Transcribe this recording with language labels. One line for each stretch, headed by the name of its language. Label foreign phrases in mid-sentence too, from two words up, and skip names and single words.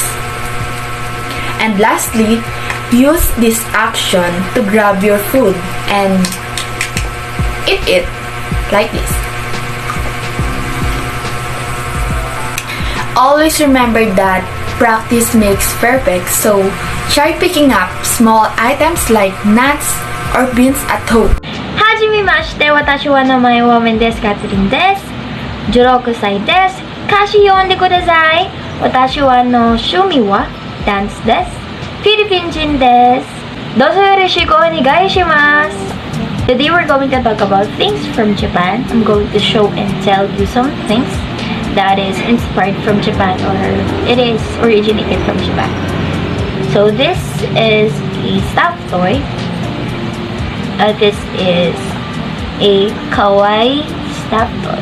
English: And lastly, use this action to grab your food and eat it like this. Always remember that practice makes perfect, so try picking up small items like nuts or beans at home.
Japanese: はじめまして、私は名前はMENDEZです. 16です. かし呼んでください。私はの趣味はdanceです. Philippineです。どうぞよろしくお願いします.
English: Today we're going to talk about things from Japan. I'm going to show and tell you some things that is inspired from Japan or it is originated from Japan. So this is a stuffed toy. This is a kawaii stuffed toy.